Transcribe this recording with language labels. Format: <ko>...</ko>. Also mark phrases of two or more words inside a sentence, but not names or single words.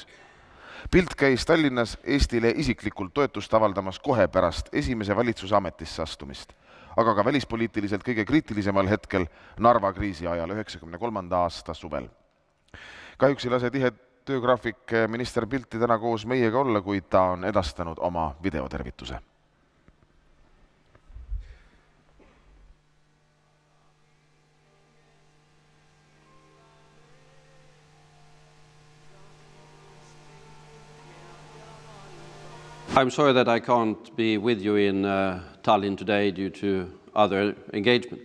<et>Bildt käis Tallinnas Eestile isiklikult toetust avaldamas kohe pärast esimese valitsuse ametisse astumist, aga ka välispoliitiliselt kõige kriitilisemal hetkel Narva kriisi ajal 1993. aasta suvel. Kahjuks ei lase tihe töögraafik minister Bildti täna koos meiega olla, kuid ta on edastanud oma videotervituse.</et> <en>I'm sorry that I can't be with you in Tallinn today due to other engagement.</en>